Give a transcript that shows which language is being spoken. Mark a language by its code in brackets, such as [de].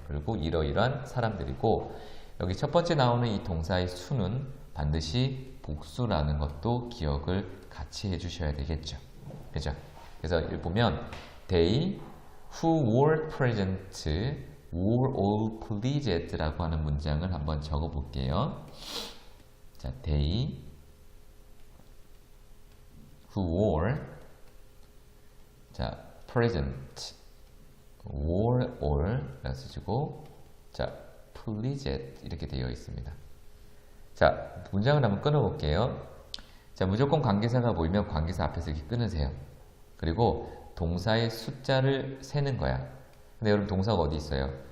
[ko] 그리고 이러이러한 사람들이고 여기 첫 번째 나오는 이 동사의 수는 반드시 복수라는 것도 기억을 같이 해주셔야 되겠죠. 그죠? 그래서 보면 [en] They who were present were all pleased [ko] 라고 하는 문장을 한번 적어 볼게요. [en] 자, They who were 자, present [ko] or 쓰시고 자, pleased 이렇게 되어 있습니다. 자, 문장을 한번 끊어볼게요. 자, 무조건 관계사가 보이면 관계사 앞에서 이렇게 끊으세요. 그리고 동사의 숫자를 세는 거야. 근데 여러분 동사가 어디 있어요?